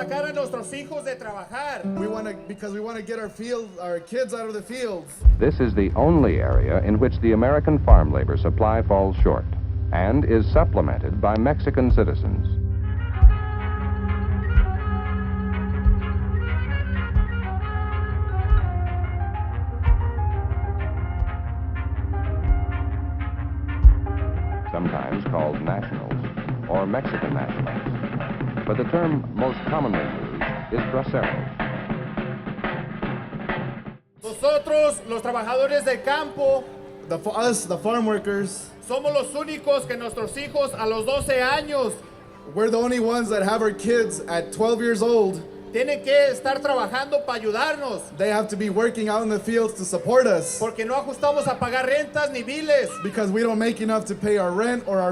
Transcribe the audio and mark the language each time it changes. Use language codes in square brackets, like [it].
[es] sacar a nuestros hijos de trabajar. [en] Because we want to get our kids out of the fields. This is the only area in which the American farm labor supply falls short and is supplemented by Mexican citizens. Sometimes called nationals or Mexican nationals, but the term most commonly used is braceros. [es] Nosotros, los trabajadores del campo, [en] Us, the farm workers, [es] somos los únicos que nuestros hijos a los 12 años [en] we're the only ones that have our kids at 12 years old. [es] tienen que estar trabajando para ayudarnos, [en] They have to be working out in the fields to support us [es] porque no ajustamos a pagar rentas ni biles. [en] because we don't make enough to pay our rent or our